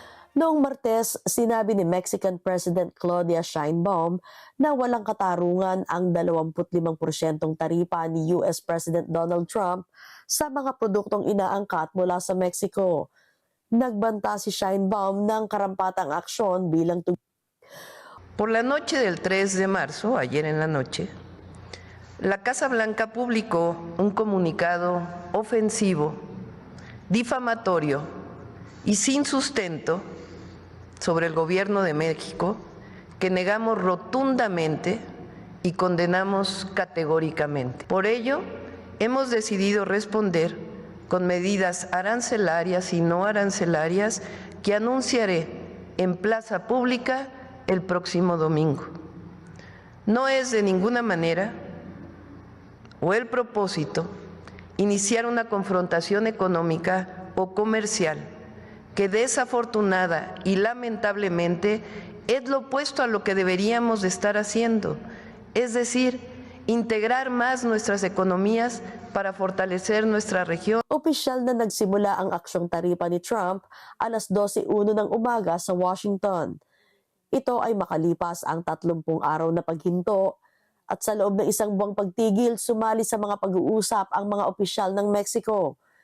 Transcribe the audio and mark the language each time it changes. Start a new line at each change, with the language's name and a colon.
Filipino: Noong Martes, sinabi ni Mexican President Claudia Sheinbaum na walang katarungan ang 25% taripa ni US President Donald Trump sa mga produktong inaangkat mula sa Mexico. Nagbanta si Sheinbaum ng karampatang aksyon bilang
Spanish: Por la noche del 3 de marzo, ayer en la noche, la Casa Blanca publicó un comunicado ofensivo, difamatorio y sin sustento sobre el gobierno de México que negamos rotundamente y condenamos categóricamente. Por ello, hemos decidido responder con medidas arancelarias y no arancelarias que anunciaré en plaza pública el próximo domingo. No es de ninguna manera o el propósito iniciar una confrontación económica o comercial que desafortunada y lamentablemente es lo opuesto a lo que deberíamos de estar haciendo, es decir, integrar más nuestras economías para fortalecer nuestra región.
Filipino: Opisyal na nagsimula ang aksyong taripa ni Trump alas 12:01 ng umaga sa Washington. Ito ay makalipas ang 30 araw na paghinto at sa loob ng isang buwang pagtigil, sumali sa mga pag-uusap ang mga opisyal ng Mexico.